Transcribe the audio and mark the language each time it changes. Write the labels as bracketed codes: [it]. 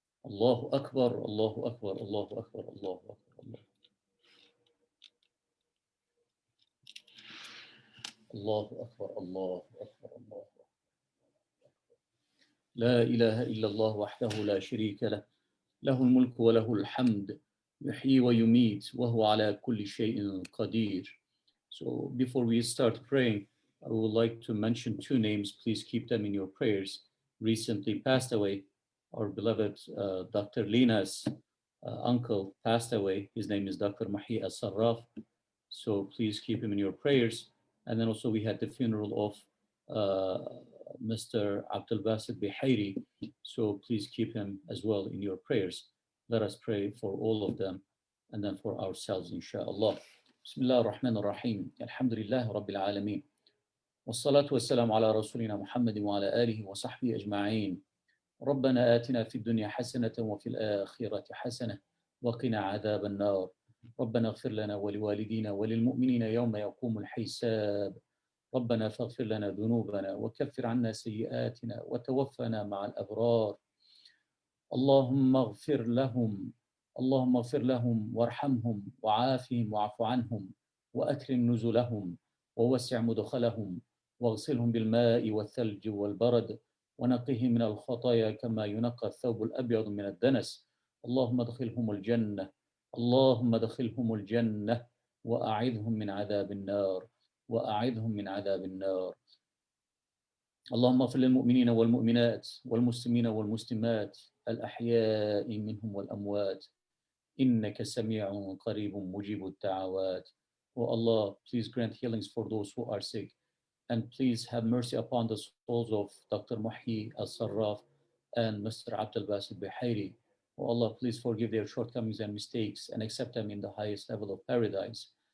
[ar] الله أكبر الله أكبر الله أكبر الله أكبر الله أكبر الله أكبر الله أكبر. لا إله إلا الله وحده لا شريك له له الملك وله الحمد يحيي ويميت وهو على كل شيء قدير. [en] So before we start praying, I would like to mention two names. Please keep them in your prayers. Recently passed away, our beloved Dr. Lina's uncle passed away. His name is Dr. Mahi As-Sarraf. So please keep him in your prayers. And then also we had the funeral of Mr. Abdullah Bihairi. So please keep him as well in your prayers. Let us pray for all of them and then for ourselves, inshallah. [ar] بسم الله الرحمن الرحيم. الحمد لله رب العالمين. والصلاة والسلام على رسولنا محمد وعلى آله وصحبه أجمعين. ربنا آتنا في الدنيا حسنة وفي الآخرة حسنة وقنا عذاب النار. ربنا اغفر لنا ولوالدينا وللمؤمنين يوم يقوم الحساب. ربنا فاغفر لنا ذنوبنا وكفر عنا سيئاتنا وتوفنا مع الأبرار. اللهم اغفر لهم، اللهم اغفر لهم وارحمهم وعافهم واعف عنهم وأكرم نزلهم ووسع مدخلهم واغسلهم بالماء والثلج والبرد ونقهم من الخطايا كما ينقى الثوب الأبيض من الدنس. اللهم ادخلهم الجنة، اللهم ادخلهم الجنة وأعذهم من عذاب النار، وأعذهم من عذاب النار. اللهم اغفر للمؤمنين والمؤمنات والمسلمين والمسلمات الأحياء منهم والأموات إنك سميع قريب مجيب الدعوات. [en] Oh Allah, please grant healings for those who are sick, and please have mercy upon the souls of Dr. Muhi Al-Sarraf and Mr. Abdullah al-Bihairi. Oh Allah, please forgive their shortcomings and mistakes and accept them in the highest level of paradise.